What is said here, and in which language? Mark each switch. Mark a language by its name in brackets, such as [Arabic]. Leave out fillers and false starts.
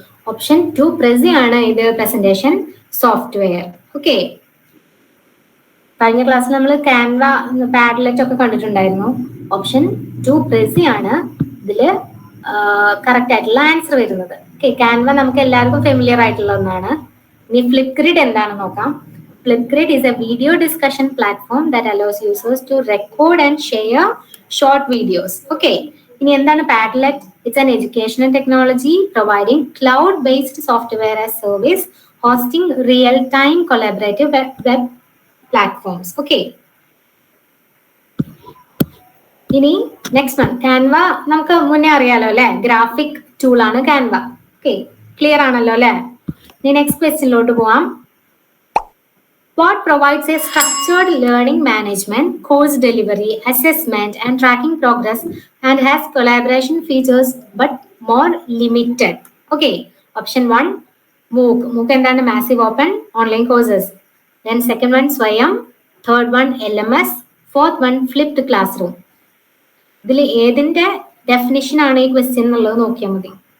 [Malayalam] Option 2 Prezi ആണ് ഇത് presentation software. Okay, കഴിഞ്ഞ ക്ലാസ്സിൽ നമ്മൾ ക്യാൻവ, പാഡ്ലെറ്റ് ഒക്കെ കണ്ടിട്ടുണ്ടായിരുന്നു. ഓപ്ഷൻ 2 Prezi ആണ് ഇതില് കറക്റ്റ് ആയിട്ടുള്ള ആൻസർ വരുന്നത്. ഓക്കെ, ക്യാൻവ നമുക്ക് എല്ലാവർക്കും ഫെമിലിയർ ആയിട്ടുള്ള ഒന്നാണ്. ഇനി ഫ്ലിപ്ഗ്രിഡ് എന്താണെന്ന് നോക്കാം. [English] Flipgrid is a video discussion platform that allows users to record and share short videos. [Malayalam] Okay, ഇനി എന്താണ് Padlet? [English] It's an educational technology providing cloud-based software as service, hosting real-time collaborative web platforms. Okay. [Malayalam] ഇനി next one, Canva നമുക്ക് മുന്നേ അറിയാലോ അല്ലെ, graphic tool ആണ് Canva. Okay, clear ആണല്ലോ അല്ലെ? ഇനി നെക്സ്റ്റ് ക്വസ്റ്റ്യനിലോട്ട് പോവാം. [English] What provides a structured learning management, course delivery, assessment, and tracking progress, and has collaboration features but more limited? Okay, option 1, MOOC. [Malayalam] MOOC എന്താണ്? [English] Massive Open Online Courses. Then second one, Swayam. Third one, LMS. Fourth one, Flipped Classroom. [Malayalam] ഇതിൽ ഏതിന്റെ definition ആണ് ഈ question എന്നുള്ളത് നോക്കിയാൽ മതി.